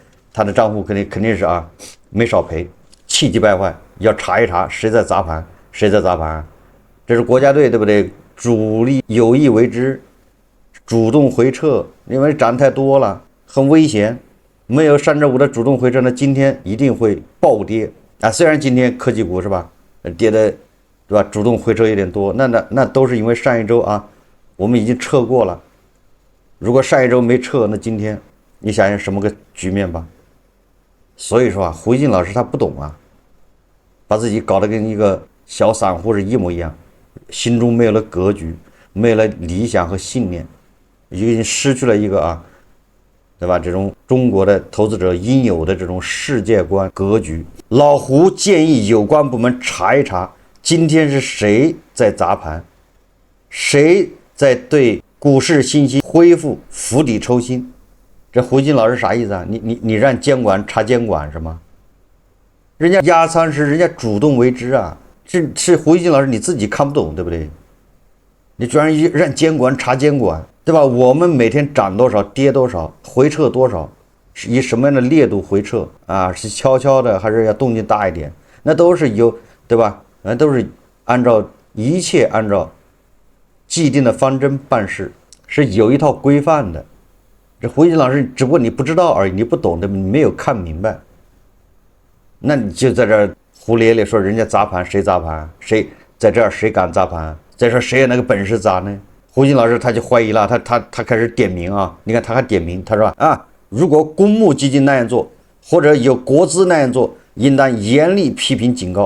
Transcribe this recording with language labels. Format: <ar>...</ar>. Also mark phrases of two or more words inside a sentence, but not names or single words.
<zh>他的賬戶肯定是沒少賠，氣急敗壞，要查一查誰在砸盤，誰在砸盤，這是國家隊，對不對？主力有意為之，主動回撤，因為漲太多了，很危險。沒有上周五的主動回撤呢，今天一定會暴跌啊！雖然今天科技股是吧，跌的，對吧？主動回撤有點多，那都是因為上一周我們已經撤過了。如果上一周沒撤，那今天你想想什麼個局面吧？所以說胡一金老師他不懂把自己搞得跟一個小散戶是一模一樣，心中沒有了格局，沒有了理想和信念，已經失去了一個對吧？這種中國的投資者應有的這種世界觀格局。老胡建議有關部門查一查，今天是誰在砸盤，誰在對股市信息恢復釜底抽薪。這胡一金老師啥意思啊？你讓監管查監管是嗎？人家壓艙石，人家主動為之啊！是胡一金老師你自己看不懂，對不對？你居然讓監管查監管，對吧？我們每天漲多少跌多少回撤多少， 是以什麼樣的烈度回撤啊？是悄悄的還是要动靜大一點？那都是有，对吧？那都是一切按照既定的方針辦事，是有一套規範的。這胡锦老師只不過你不知道而已，你不懂的，你沒有看明白，那你就在這兒胡咧咧說人家砸盤，誰砸盤？誰在這兒誰敢砸盤？再說誰有那個本事砸呢？胡锦老師他就懷疑了，他開始點名啊！你看他還點名，他說啊，如果公募基金那樣做，或者有國資那樣做，應當嚴厲批評警告。</zh>